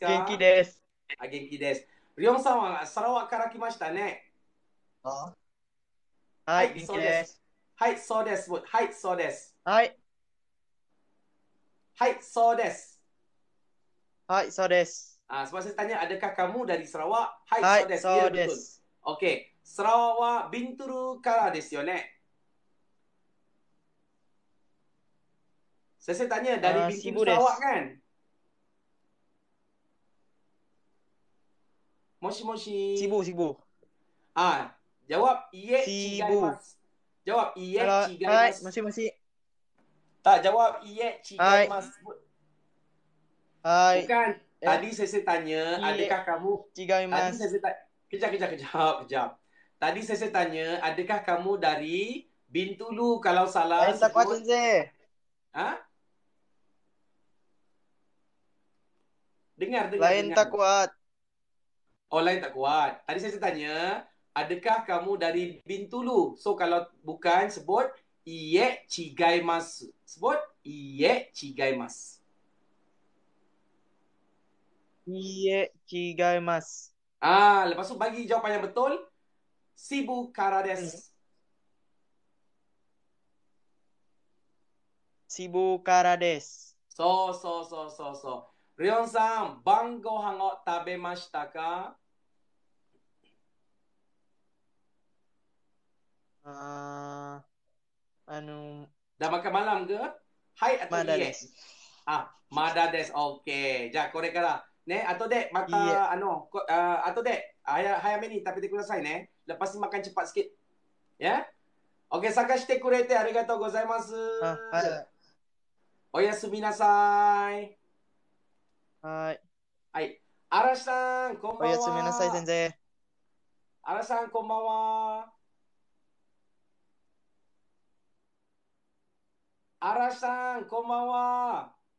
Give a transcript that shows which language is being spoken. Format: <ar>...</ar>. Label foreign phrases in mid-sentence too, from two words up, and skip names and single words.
<ja>元気です。元気です。リオンさんはサラワから来ましたね。ははい、元そうで。気ですす。はい、そうです。はい、そうです。はい、はい、そうです。はい、そうです。</ja> <ms>Sebab saya tanya, adakah kamu dari Sarawak?</ms> <ja>Hai, はい、そうです. そ</ja> <ms>Ya,</ms> <ja>うで</ja> <ms>betul.</ms> <ja>す。オーケー。サラワクはビントゥルからですよね.</ja> <ms>Saya tanya, dari Bintulu Sibu Sarawak</ms> <ja>desu.</ja> <ms>kan?</ms> <ja>もしもし. Sibu.</ja> <ms>Jawab iye Sibu. chigaimasu. Jawab iye</ms> <ja>はい、 chigaimasu. もしもし。</ja> <ms>Tak, jawab</ms> <ja>いいえ違います. はい、</ja> <ms>Bukan. Tadi saya tanya,</ms> <ja>Iye</ja> <ms>adakah kamu... Tadi</ms> <ja>違います。</ja> <ms>saya tanya... Kejap. Tadi saya tanya, adakah kamu dari Bintulu? Kalau salah ラインタクワ先 sebut...</ms> <ja>生。</ja> <ms>Ha? Dengar. ラインタクワ。 Oh, lain tak kuat. Tadi saya tanya, adakah kamu dari Bintulu? So, kalau bukan, sebut</ms> <ja>いいえ違います.</ja> <ms>Sebut</ms> <ja>いいえ違います. いいえ、違います。</ja> <ms>Lepas tu bagi jawapan yang betul.</ms> <ja>シブからです. シブからです。そう。リオンさん、晩ご飯を食べましたか？</ja> <ms>Dah makan malam ke? Hai atau</ms> <ja>Mada iye? desu. まだです。オーケー. じゃあ、これからね、後でまいいえ。た、後で、早めに食べてくださいね。</ja> <ms>Lepas ni makan cepat sikit. Ya?</ms> <ja>オーケー、さかしてくれてありがとうございます. はい。おやすみなさい。はい。はい。嵐さん、こんおばんは。やすみなさい、先生。嵐さん、こんばんは。嵐さん、こんばんは。</ja>